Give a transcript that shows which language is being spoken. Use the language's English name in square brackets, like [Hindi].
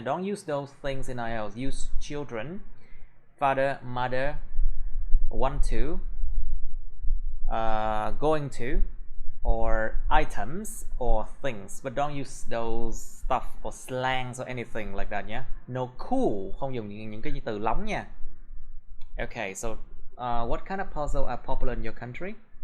[English] Don't use those things in IELTS. Use children, father, mother, want to, going to, or items or things, but don't use those stuff or slangs or anything like that nhé. No cool, [Vietnamese] không dùng những cái từ lóng nha. [English] Okay, so what kind of puzzle are popular in your country?